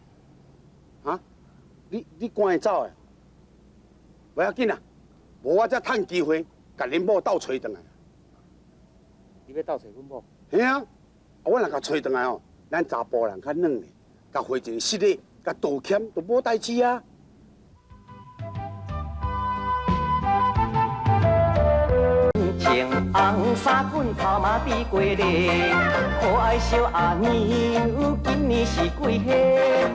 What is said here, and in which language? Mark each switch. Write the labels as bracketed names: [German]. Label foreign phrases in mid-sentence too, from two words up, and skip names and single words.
[Min Nan Chinese] 哈？你赶伊走的？不要紧啦，无我才趁机会，甲恁某斗找转来。你要斗找阮某？嘿啊，我若甲找转来哦，咱查甫人较软嘞，甲回一个失礼，甲道歉就无代志啊。青红衫裙头嘛比过日，可爱小阿娘今年是几岁？